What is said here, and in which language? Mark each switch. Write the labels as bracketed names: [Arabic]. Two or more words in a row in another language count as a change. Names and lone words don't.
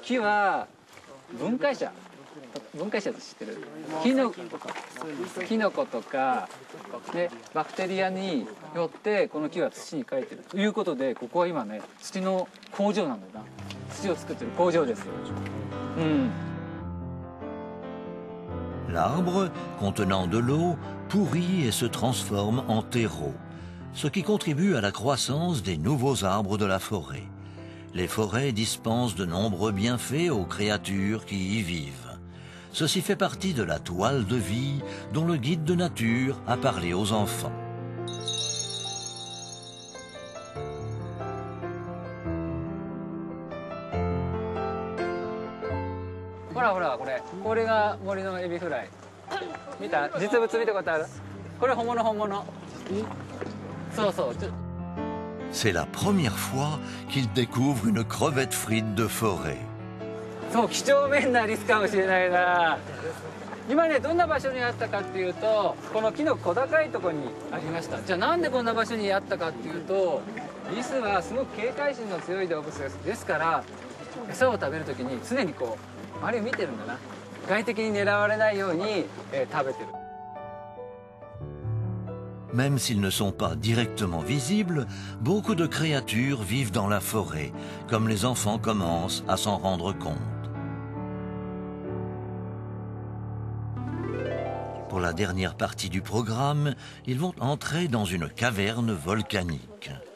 [Japanese] 木は分解者って知ってる？キノコとか、ね、バクテリアによってこの木は土に帰ってるということで、ここは今ね土の工場なんだよな。土を作ってる工場です。 [French] L'arbre, contenant de l'eau, pourrit et se transforme en terreau, ce qui contribue à la croissance des nouveaux arbres de la forêt. Les forêts dispensent de nombreux bienfaits aux créatures qui y vivent. Ceci fait partie de la toile de vie dont le guide de nature a parlé aux enfants. Voilà, voilà, [Japanese] これが森のエビフライ。見た？実物見たことある？これ本物。そうそう。 [French] C'est la première fois qu'il découvre une crevette frite de forêt. [Japanese] そう、几帳面なリスかもしれないな。今ね、どんな場所にあったかっていうと、この木の小高いところにありました。じゃあなんでこんな場所にあったかっていうと、リスはすごく警戒心の強い動物です。ですから餌を食べるときに常にこう周りを見てるんだな。外敵に狙われないように、食べてる。 [French] Même s'ils ne sont pas directement visibles, beaucoup de créatures vivent dans la forêt, comme les enfants commencent à s'en rendre compte. Pour la dernière partie du programme, ils vont entrer dans une caverne volcanique.